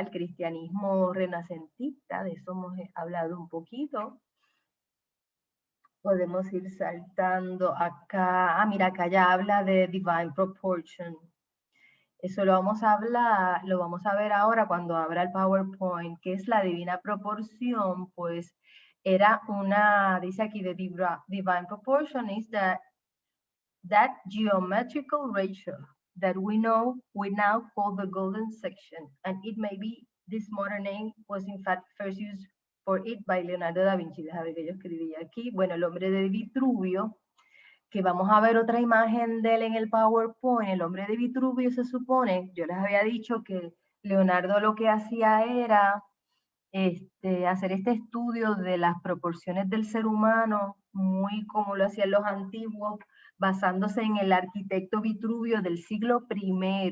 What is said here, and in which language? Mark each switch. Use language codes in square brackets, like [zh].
[es] El cristianismo renacentista, de eso hemos hablado un poquito. Podemos ir saltando acá. Mira, acá ya habla de divine proportion. Eso lo vamos a hablar, lo vamos a ver ahora cuando abra el PowerPoint, que es la divina proporción. Pues era dice aquí, [en] the divine proportion is that geometrical ratio that we now call the golden section, and it may be this modern name was in fact first used for it by Leonardo da Vinci. [es] Déjame ver que yo escribí aquí. Bueno, el hombre de Vitruvio, que vamos a ver otra imagen de él en el PowerPoint. El hombre de Vitruvio se supone, yo les había dicho que Leonardo lo que hacía era hacer este estudio de las proporciones del ser humano, muy como lo hacían los antiguos, basándose en el arquitecto Vitruvio del siglo I.